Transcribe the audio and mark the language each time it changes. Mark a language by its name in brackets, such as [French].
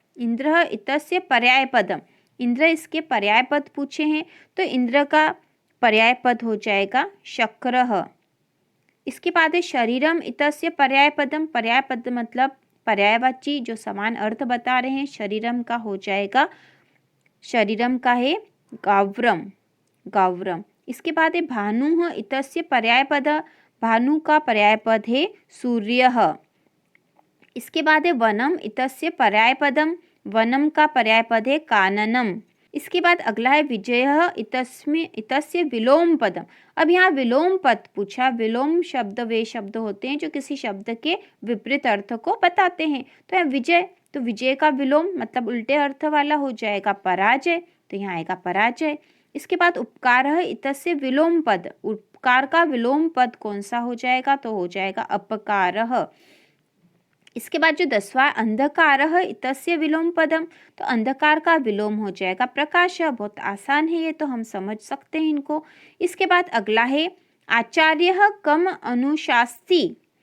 [Sanskrit] इंद्रः इतस्य पर्याय पदम। [Hindi] इंद्र इसके पर्याय पद पूछे हैं। तो इंद्र का पर्याय पद हो जाएगा शक्रः। इसके बाद है [Sanskrit] शरीरम इतस्य पर्याय पदम। [Hindi] पर्याय पद मतलब पर्यायवाची जो समान अर्थ बता रहे हैं। शरीरम का हो जाएगा, शरीरम का है गाव्रम। गाव्रम। इसके बाद है [Sanskrit] भानुः इतस्य पर्याय पद। [Hindi] भानु का पर्याय पद है सूर्यः। इसके बाद है [Sanskrit] वनम इतस्य पर्याय पदम। [Hindi] वनम का पर्याय पद है काननम। इसके बाद अगला है [Sanskrit] विजयः इतस्य विलोम पदम। [Hindi] अब यहाँ विलोम पद पूछा। विलोम शब्द वे शब्द होते हैं जो किसी शब्द के विपरीत अर्थ को बताते हैं। तो यहाँ विजय, तो विजय का विलोम मतलब उल्टे अर्थ वाला हो जाएगा पराजय। तो यहाँ आएगा पराजय। इसके बाद [Sanskrit] उपकारः इतस्य विलोम पद। [Hindi] उपकार का विलोम पद कौन सा हो जाएगा? तो हो जाएगा अपकारः। इसके बाद जो 10वां [Sanskrit] अंधकारः इतस्य विलोम पदम। [Hindi] तो अंधकार का विलोम हो जाएगा प्रकाश। बहुत आसान है ये, तो हम समझ सकते हैं इनको। इसके बाद अगला है [Sanskrit] आचार्यः कम अनुशास्ति।